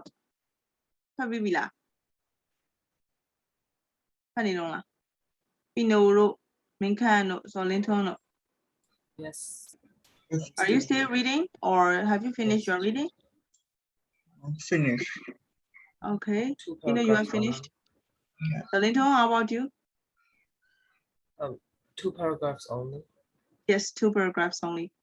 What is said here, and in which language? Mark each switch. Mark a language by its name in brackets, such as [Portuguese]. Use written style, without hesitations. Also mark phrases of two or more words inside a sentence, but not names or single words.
[Burmese] ဖတ်ပြီးပြီလားဖတ်နေတော့လားပီနိုတို့မင်းခန့်တို့ဇော်လင်းထွန်းတို့ [English] Yes. Are you still reading or have you finished your reading? Finish. Okay. Two Pino, you are paragraphs finished? only. Zhao Lintong, how about you? 2 paragraphs only. Yes, 2 paragraphs only.